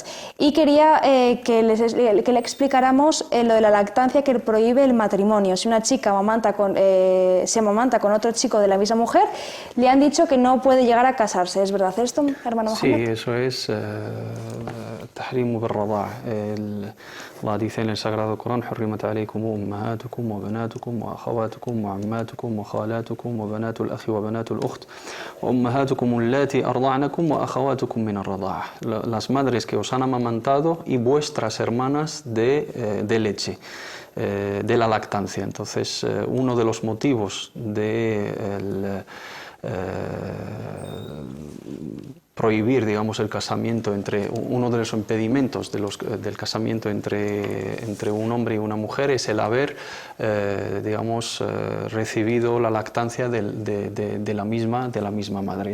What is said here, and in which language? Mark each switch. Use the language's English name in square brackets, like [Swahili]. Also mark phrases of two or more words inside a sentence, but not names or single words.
[Spanish] Y quería que le explicáramos lo de la lactancia que prohíbe el matrimonio. Si una chica se amamanta con otro chico de la misma mujer, le han dicho que no puede llegar a casarse. ¿Es verdad esto, hermano Mohamed? Sí, eso es [Arabic] التحريم بالرضاعة. [Spanish] الله dice en el Sagrado Corán: [Arabic] حرمت عليكم أمهاتكم وبناتكم وأخواتكم وعماتكم وخالاتكم وبنات الأخ وبنات الأخت وأمهاتكم اللاتي أرضعنكم وأخواتكم من الرضاعة. [Spanish] Las madres que os han amamantado y vuestras hermanas de leche, de la lactancia. Entonces, uno de los motivos de prohibir, digamos, el casamiento uno de los impedimentos del casamiento entre un hombre y una mujer es el haber, digamos, recibido la lactancia de la misma madre.